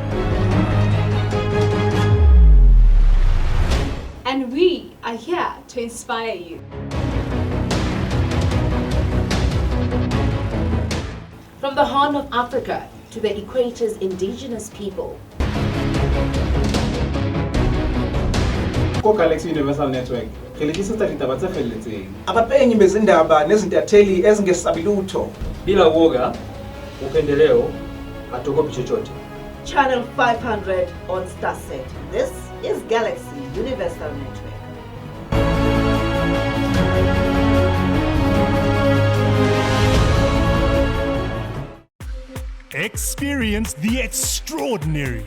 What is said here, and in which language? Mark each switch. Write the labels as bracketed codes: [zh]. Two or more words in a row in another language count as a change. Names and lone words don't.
[en] And we are here to inspire you. From the Horn of Africa to the Equator's indigenous people. Galaxy Universal Network. [st] Ngelikisisa ditaba tse felletseng. [zu] Abapenyi bezindaba nezintatheli ezingesabilutho. [sw] Bila woga, upendeleo, hatuogopi chochote. [en] Channel 500 on StarSat. This is Galaxy Universal Network. Experience the extraordinary.